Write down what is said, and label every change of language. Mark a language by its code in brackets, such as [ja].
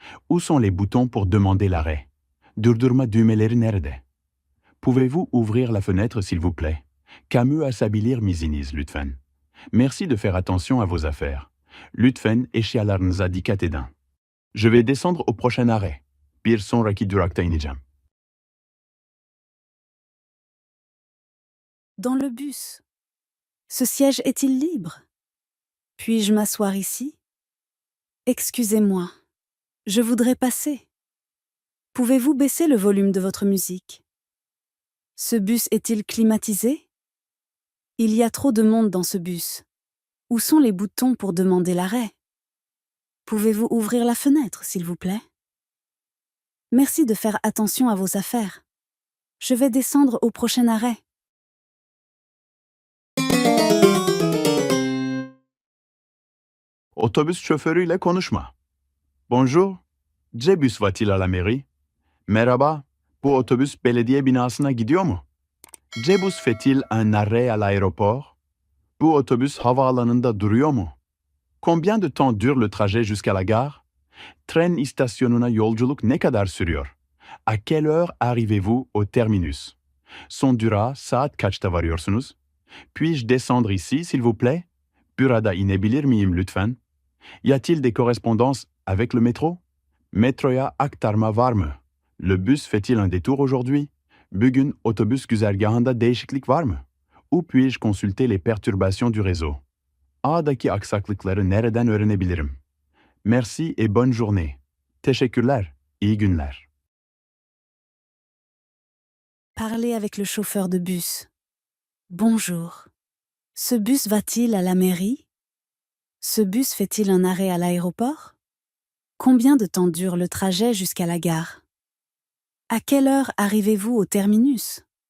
[fr] Où sont les boutons pour demander l'arrêt? [tr] Durdurma düğmeleri nerede? [fr] Pouvez-vous ouvrir la fenêtre, s'il vous plaît? [tr] Kamu asabilir misiniz lütfen? [fr] Merci de faire attention à vos affaires. [tr] Lütfen eşyalarınıza dikkat edin. [fr] Je vais descendre au prochain arrêt. [tr] Bir sonraki durakta ineceğim. [fr] Dans le bus. Ce siège est-il libre? Puis-je m'asseoir ici? Excusez-moi, je voudrais passer. Pouvez-vous baisser le volume de votre musique? Ce bus est-il climatisé? Il y a trop de monde dans ce bus. Où sont les boutons pour demander l'arrêt? Pouvez-vous ouvrir la fenêtre, s'il vous plaît? Merci de faire attention à vos affaires. Je vais descendre au prochain arrêt. [tr] Otobüs şoförüyle konuşma. [fr] Bonjour, Cebus va-t-il à la mairie? [tr] Merhaba, bu otobüs belediye binasına gidiyor mu? [fr] Cebus fait-il un arrêt à l'aéroport? [tr] Bu otobüs havaalanında duruyor mu? [fr] Combien de temps dure le trajet jusqu'à la gare? [tr] Tren istasyonuna yolculuk ne kadar sürüyor? [fr] À quelle heure arrivez-vous au terminus? [tr] Son durağa saat kaçta varıyorsunuz? [fr] Puis-je descendre ici, s'il vous plaît? [tr] Burada inebilir miyim lütfen? [fr] Y a-t-il des correspondances avec le métro? [tr] Metroya aktarma var mı? [fr] Le bus fait-il un détour aujourd'hui? [tr] Bugün otobüs güzergahında değişiklik var mı? [fr] Où puis-je consulter les perturbations du réseau? [tr] Ağdaki aksaklıkları nereden öğrenebilirim? [fr] Merci et bonne journée. [tr] Teşekkürler, iyi günler. [fr] Parlez avec le chauffeur de bus. Bonjour. Ce bus va-t-il à la mairie? Ce bus fait-il un arrêt à l'aéroport? Combien de temps dure le trajet jusqu'à la gare? À quelle heure arrivez-vous au terminus?